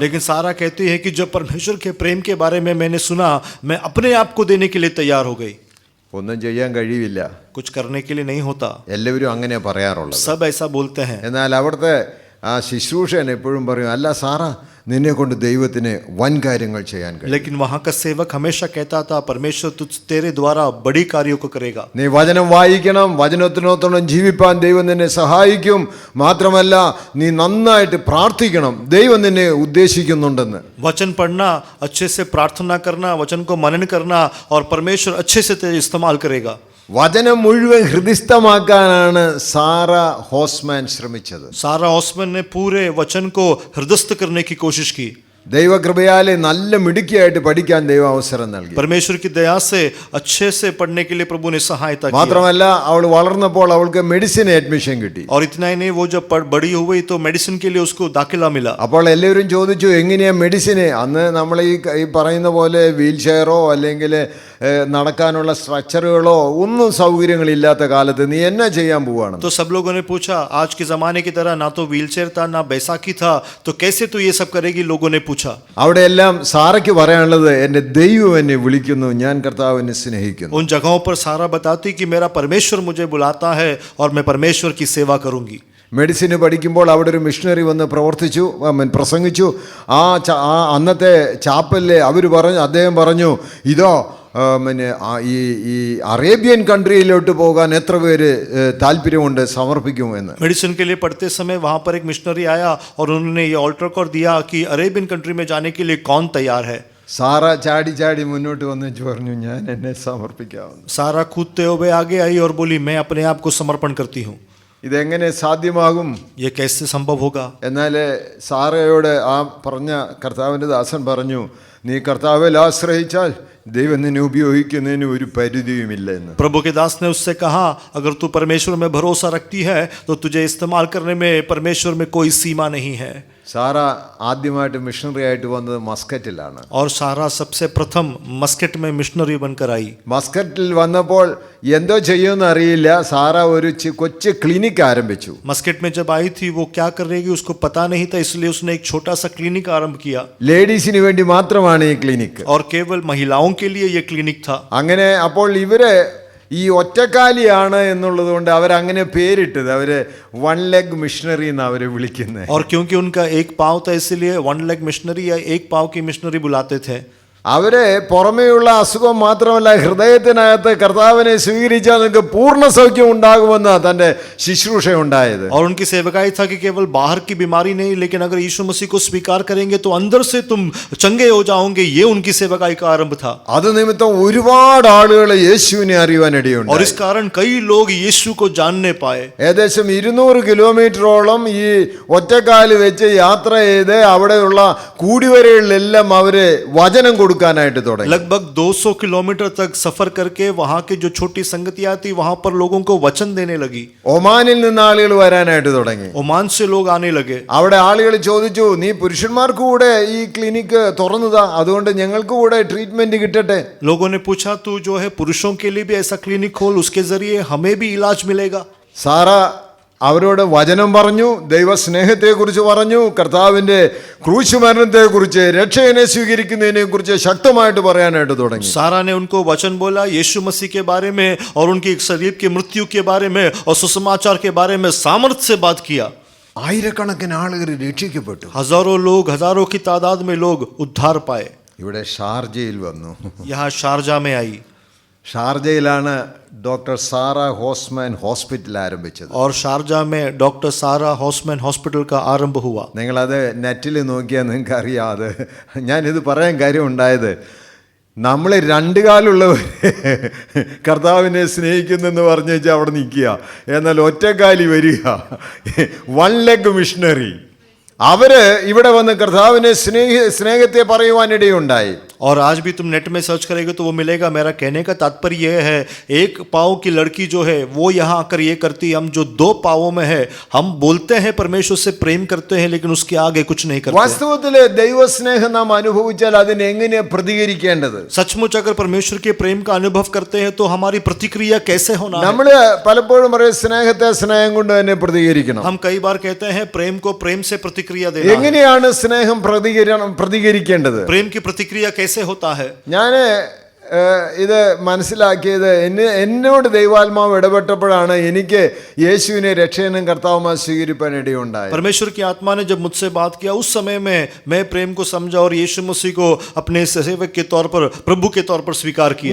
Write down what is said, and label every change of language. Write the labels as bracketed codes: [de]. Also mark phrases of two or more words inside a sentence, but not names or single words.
[hi] लेकिन सारा कहती है कि जब परमेश्वर के प्रेम के बारे में मैंने सुना, मैं अपने आप को देने के लिए तैयार हो गई. [ml] ഒന്നും ചെയ്യാൻ കഴിയില്ല, [hi] कुछ करने के लिए नहीं होता. [ml] എല്ലാവരും അങ്ങനെ പറയാറുള്ളത്. [hi] सब ऐसा बोलते हैं. [ml] എന്നാൽ അവിടുത്തെ ആ ശുശ്രൂഷൻ എപ്പോഴും പറയും, അല്ല സാറ നിന്നെ കൊണ്ട് ദൈവത്തിന് വൻ കാര്യങ്ങൾ ചെയ്യാൻ കഴിയും. [hi] लेकिन वहाँ का सेवक हमेशा कहता था परमेश्वर तेरे द्वारा बड़ी कार्यों को करेगा. [ml] നീ വചനം വായിക്കണം, വചനത്തിനൊത്തോളം ജീവിപ്പാൻ ദൈവം നിന്നെ സഹായിക്കും. മാത്രമല്ല നീ നന്നായിട്ട് പ്രാർത്ഥിക്കണം, ദൈവം നിന്നെ ഉദ്ദേശിക്കുന്നുണ്ടെന്ന്. [hi] वचन पढ़ना, अच्छे से प्रार्थना करना, वचन को मनन करना और परमेश्वर अच्छे से तेरे इस्तेमाल करेगा. [ml] വചനം മുഴുവൻ ഹൃദിസ്ഥമാക്കാനാണ് സാറ ഹോസ്മാൻ ശ്രമിച്ചത്. [hi] सारा ओस्मान ने पूरे वचन को हृदयस्थ करने की कोशिश की. [ml] ദൈവകൃപയാലെ നല്ല മിടുക്കിയായിട്ട് പഠിക്കാൻ ദൈവം അവസരം നൽകി. [hi] परमेश्वर की दया से अच्छे से पढ़ने के लिए प्रभु ने सहायता की. [ml] മാത്രമല്ല അവൾ വളർന്നപ്പോൾ അവൾക്ക് [en] medicine admission [ml] കിട്ടി. [hi] और इतना ही नहीं, वो जब बड़ी हुई तो मेडिसिन के लिए उसको दाखिला मिला. [ml] അപ്പോൾ എല്ലാവരും ചോദിച്ചു, എങ്ങനെയാ മെഡിസിന്? അന്ന് നമ്മൾ ഈ പറയുന്ന പോലെ വീൽ ചെയറോ അല്ലെങ്കിൽ നടക്കാനുള്ള സ്ട്രക്ചറുകളോ ഒന്നും സൗകര്യങ്ങളില്ലാത്ത കാലത്ത് നീ എന്നാ ചെയ്യാൻ പോവാണ്? [hi] तो सब लोगों ने पूछा, आज के जमाने की तरह ना तो व्हीलचेयर था ना बैसाखी था, तो कैसे तू ये सब करेगी? लोगों ने पूछा. [ml] അവിടെ എല്ലാം സാറയ്ക്ക് പറയാനുള്ളത്, എൻ്റെ ദൈവം എന്നെ വിളിക്കുന്നു, ഞാൻ കർത്താവിനെ സ്നേഹിക്കുന്നു. [hi] उन जगहों पर सारा बताती कि मेरा परमेश्वर मुझे बुलाता है और मैं परमेश्वर की सेवा करूंगी. [ml] മെഡിസിന് പഠിക്കുമ്പോൾ അവിടെ ഒരു മിഷണറി വന്ന് പ്രസംഗിച്ചു. ആ അന്നത്തെ ചാപ്പലിലെ അദ്ദേഹം പറഞ്ഞു, ഇതോ ഈ [en] Arabian countryയിലോട്ട് [ml] പോകാൻ എത്ര പേര് താല്പര്യമുണ്ട്, സമർപ്പിക്കും എന്ന്. [hi] मेडिसिन के लिए पढ़ते समय वहां पर एक मिशनरी आया और उन्होंने ये [en] altar call [hi] दिया कि [en] Arabian country [hi] में जाने के लिए कौन तैयार है. [ml] സാറ ചാടി ചാടി മുന്നോട്ട് വന്നിട്ട് പറഞ്ഞു, ഞാൻ എന്നെ സമർപ്പിക്കാവുന്നു. [hi] सारा कूदते हुए आगे आई और बोली, मैं अपने आप को समर्पण करती हूँ. [ml] ഇതെങ്ങനെ സാധ്യമാകും? [hi] ये कैसे संभव होगा? [ml] എന്നാൽ സാറയോട് ആ പറഞ്ഞ കർത്താവിൻ്റെ ദാസൻ പറഞ്ഞു, നീ കർത്താവിൽ ആശ്രയിച്ചാൽ ദൈവം നിന്നെ ഉപയോഗിക്കുന്നതിന് ഒരു പരിധിയുമില്ല എന്ന്. [hi] प्रभु के दास ने उससे कहा, अगर तू परमेश्वर में भरोसा रखती है तो तुझे इस्तेमाल करने में परमेश्वर में कोई सीमा नहीं है. [ml] സാറ ആദ്യമായിട്ട് മിഷണറി ആയിട്ട് വന്നത് മസ്കറ്റിലാണ്. [hi] और सारा सबसे प्रथम मस्कट में मिशनरी बनकर आई. [ml] മസ്കറ്റിൽ വന്നപ്പോൾ എന്തോ ചെയ്യുമെന്ന് അറിയില്ല, സാറ ഒരു കൊച്ചു ക്ലിനിക്ക് ആരംഭിച്ചു. [hi] मस्कट में जब आई थी वो क्या करेगी उसको पता नहीं था, इसलिए उसने एक छोटा सा क्लिनिक आरंभ किया. [ml] ലേഡീസിന് വേണ്ടി മാത്രമാണ് ഈ ക്ലിനിക്ക്. [hi] और केवल महिलाओं के लिए ये क्लिनिक था. [ml] അങ്ങനെ അപ്പോൾ ഇവര് ഈ ഒറ്റക്കാലിയാണ് എന്നുള്ളത് കൊണ്ട് അവരങ്ങനെ പേരിട്ടത്, അവര് [en] one leg missionary [ml] എന്ന് അവരെ വിളിക്കുന്നത്. [hi] और क्योंकि उनका एक पाँव था इसलिए [en] one leg missionary [hi] या एक पाँव की मिशनरी बुलाते थे. [ml] അവരെ പുറമേയുള്ള അസുഖം മാത്രമല്ല, ഹൃദയത്തിനകത്ത് കർത്താവിനെ സ്വീകരിച്ചാൽ നിങ്ങൾക്ക് പൂർണ്ണ സൗഖ്യം ഉണ്ടാകുമെന്ന് തൻ്റെ ശുശ്രൂഷ ഉണ്ടായത്. [hi] और उनकी सेवकाई था कि केवल बाहर की बीमारी नहीं, लेकिन अगर यीशु मसीह को स्वीकार करेंगे तो अंदर से तुम चंगे हो जाओगे. ये उनकी सेवकाई का आरंभ था. [ml] അത് നിമിത്തം ഒരുപാട് ആളുകൾ യേശുവിനെ അറിയുവാനിടയുണ്ട്. [hi] और इस कारण कई लोग यीशु को जानने पाए. [ml] ഏകദേശം 200 കിലോമീറ്ററോളം ഈ ഒറ്റക്കാല് വെച്ച് യാത്ര ചെയ്ത് അവിടെയുള്ള കൂടിവരകളിലെല്ലാം അവര് വചനം കൊടുക്കാനായിട്ട് തുടങ്ങി. [hi] लगभग 200 किलोमीटर तक सफर करके वहां के जो छोटी संगतियां थी वहां पर लोगों को वचन देने लगी. [ml] ഒമാനിൽ നിന്ന് ആളുകൾ വരാനായിട്ട് തുടങ്ങി. [hi] ओमान से लोग आने लगे. [ml] അവിടെ ആളുകൾ ചോദിച്ചു, നീ പുരുഷന്മാർക്ക് കൂടെ ഈ ക്ലിനിക്ക് തുറന്നതാ, അതുകൊണ്ട് ഞങ്ങൾക്ക് കൂടെ ട്രീറ്റ്മെന്റ് കിട്ടട്ടെ. [hi] लोगों ने पूछा, तू जो है पुरुषों के लिए भी ऐसा क्लिनिक खोल, उसके जरिए हमें भी इलाज मिलेगा. [ml] സാറ അവരോട് വചനം പറഞ്ഞു, ദൈവസ്നേഹത്തെക്കുറിച്ച് പറഞ്ഞു, കർത്താവിന്റെ ക്രൂശ് മരണത്തെക്കുറിച്ച്, രക്ഷകനെ സ്വീകരിക്കുന്നതിനെ കുറിച്ച് ശക്തമായിട്ട് പറയാനായിട്ട് തുടങ്ങി. [hi] सारा ने उनको वचन बोला यीशु मसीह के बारे में और उनकी शरीर की मृत्यु के बारे में और सुसमाचार के बारे में सामर्थ्य से बात किया. [ml] ആയിരക്കണക്കിന് ആളുകൾ രക്ഷിക്കപ്പെട്ടു. [hi] हजारों की तादाद में लोग उद्धार पाए. [ml] ഇവിടെ ഷാർജയിൽ വന്നു. [hi] यहाँ शारजा में आई [ml] ഷാർജയിലാണ് ഡോക്ടർ സാറ ഹോസ്മാൻ ഹോസ്പിറ്റൽ ആരംഭിച്ചത്. [hi] और शारजा में डॉक्टर सारा हॉसमैन हॉस्पिटल का आरंभ हुआ. [ml] നിങ്ങളത് നെറ്റിൽ നോക്കിയാൽ നിങ്ങൾക്ക് അറിയാം. അത് ഞാനിത് പറയാൻ കാര്യം ഉണ്ടായത്, നമ്മൾ രണ്ട് കാലുള്ളവർ കർത്താവിനെ സ്നേഹിക്കുന്നെന്ന് പറഞ്ഞു വെച്ചാൽ അവിടെ നിൽക്കുക, എന്നാൽ ഒറ്റക്കാലി വരിക, [en] one leg missionary, [ml] അവര് ഇവിടെ വന്ന് കർത്താവിനെ സ്നേഹത്തെ പറയുവാനിടയുണ്ടായി. [hi] और आज भी तुम नेट में सर्च करेगे तो वो मिलेगा. मेरा कहने का तात्पर्य यह है, एक पाँव की लड़की जो है वो यहाँ आकर ये करती, हम जो दो पाँवों में है हम बोलते हैं परमेश्वर से प्रेम करते हैं लेकिन उसके आगे कुछ नहीं करते. [ml] വാസ്തവത്തില് ദൈവസ്നേഹം നാം അനുഭവിച്ചാൽ അതിന് എങ്ങനെ പ്രതികരിക്കേണ്ടത്? [hi] सचमुच अगर परमेश्वर के प्रेम का अनुभव करते हैं तो हमारी प्रतिक्रिया कैसे होना है? [ml] നമ്മള് പലപ്പോഴും പറയും സ്നേഹത്തെ സ്നേഹം കൊണ്ട് തന്നെ പ്രതികരിക്കണം. [hi] हम कई बार कहते हैं प्रेम को प्रेम से प्रतिक्रिया देना. [ml] എങ്ങനെയാണ് സ്നേഹം പ്രതികരിക്കേണ്ടത്? [hi] प्रेम की प्रतिक्रिया कैसे होता है? [ml] ഞാന് ഇത് മനസ്സിലാക്കിയത് എന്നോട് ദൈവാത്മാവ് ഇടപെട്ടപ്പോഴാണ് എനിക്ക് യേശുവിനെ രക്ഷകനും കർത്താവുമായി സ്വീകരിപ്പാൻ ഇടയുണ്ടായത്. [hi] परमेश्वर की आत्मा ने जब मुझसे बात किया उस समय में मैं प्रेम को समझा और यीशु मसीह को अपने सेवक के तौर पर, प्रभु के तौर पर स्वीकार किया.